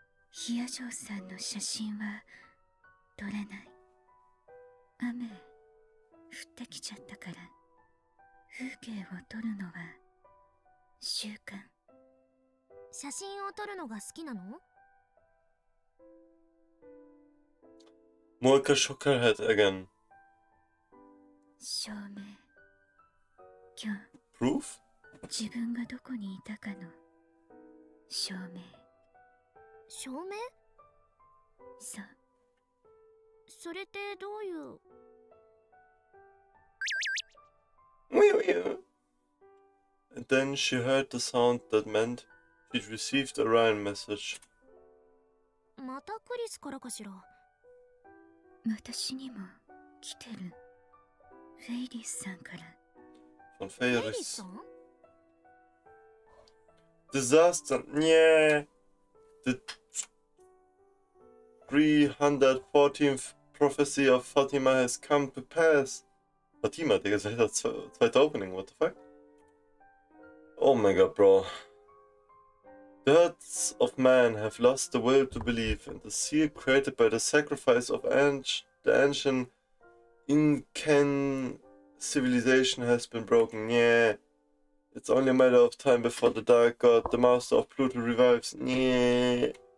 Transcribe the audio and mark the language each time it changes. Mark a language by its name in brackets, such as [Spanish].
[Japanese] ヒヤジョさんの写真は撮れない。雨降ってきちゃったから風景を撮るのは習慣。写真を撮るのが好きなの？ [English] Moika shook her head again. [Japanese] 証明。今日 [English] Proof? [Japanese] 自分がどこにいたかの証明。証明？そう。それってどういう？ [English] And then she heard the sound that meant she'd received a Ryan message. [Japanese] またクリスからかしら。私にも来てる。フェイリスさんから。 [German] Von [Japanese] フェイリ [English] Feyris. [Japanese] スさん？ [English] Disaster. Yeah. The 314th prophecy of Fatima has come to pass. [German] Fatima, Digga, seit das zweite Opening, [English] what the fuck? Oh my god, bro. The herds of man have lost the will to believe, and the seal created by the sacrifice of the ancient Incan civilization has been broken. Yeah. It's only a matter of time before the Dark God, the master of Pluto, revives. Yeah.